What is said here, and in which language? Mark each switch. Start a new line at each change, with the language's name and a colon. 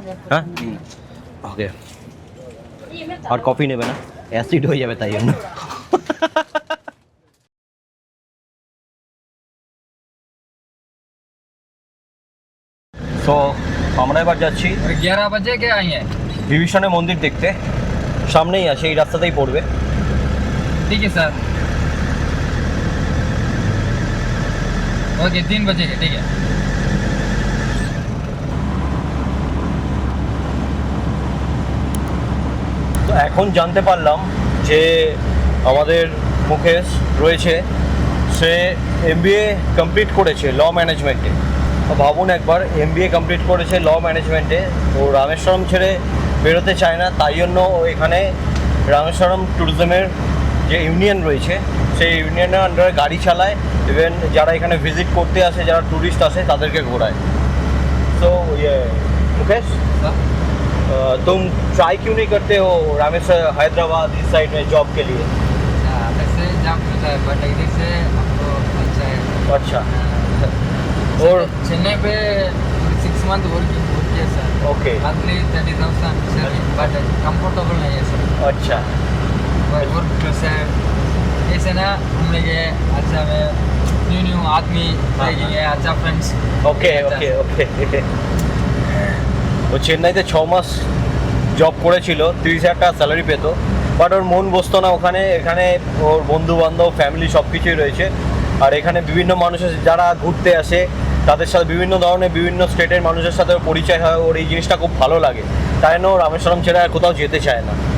Bangla: হ্যাঁ, ওকে। আর কফি নেবে না, অ্যাসিড হয়ে যাবে তাই জন্য। তো আমরা এবার যাচ্ছি
Hindi: 11 बजे के आएंगे।
Bangla: বিভীষণের মন্দির দেখতে, সামনেই আছে, এই রাস্তাতেই পড়বে।
Hindi: ठीक है सर, ओके 3 बजे के, ठीक है।
Bangla: তো এখন জানতে পারলাম যে আমাদের মুকেশ রয়েছে, সে MBA কমপ্লিট করেছে ল ম্যানেজমেন্টে। ভাবুন একবার, MBA কমপ্লিট করেছে ল ম্যানেজমেন্টে, ও রামেশ্বরম ছেড়ে বেরোতে চায় না, তাই জন্য ও এখানে রামেশ্বরম ট্যুরিজমের যে ইউনিয়ন রয়েছে সেই ইউনিয়নের আন্ডারে গাড়ি চালায়, ইভেন যারা এখানে ভিজিট করতে আসে, যারা ট্যুরিস্ট আসে তাদেরকে ঘোরায়।
Hindi: তো ये मुकेश, तुम ट्राई क्यों नहीं करते हो रामेश्वर हैदराबाद इस साइड में जॉब के लिए? वैसे जॉब मिलता है, बट इधर से हमको अच्छा है। अच्छा, और चेन्नई पे 6 मंथ वर्किंग किया sir. Okay, monthly 30,000 salary, but comfortable नहीं है सर। अच्छा, वर्क प्रेशर ऐसे ना, हम लोग अच्छा में न्यू आदमी रहेंगे, अच्छा फ्रेंड्स। Okay okay okay.
Bangla: ও চেন্নাইতে 6 মাস জব করেছিল, 30,000 টাকা স্যালারি পেতো, বাট ওর মন বসতো না ওখানে। এখানে ওর বন্ধু বান্ধব, ফ্যামিলি সব কিছুই রয়েছে, আর এখানে বিভিন্ন মানুষের যারা ঘুরতে আসে তাদের সাথে বিভিন্ন ধরনের বিভিন্ন স্টেটের মানুষের সাথে ওর পরিচয় হয়, ওর এই জিনিসটা খুব ভালো লাগে, তাই জন্য রামেশ্বরম ছেড়ে আর কোথাও যেতে চায় না।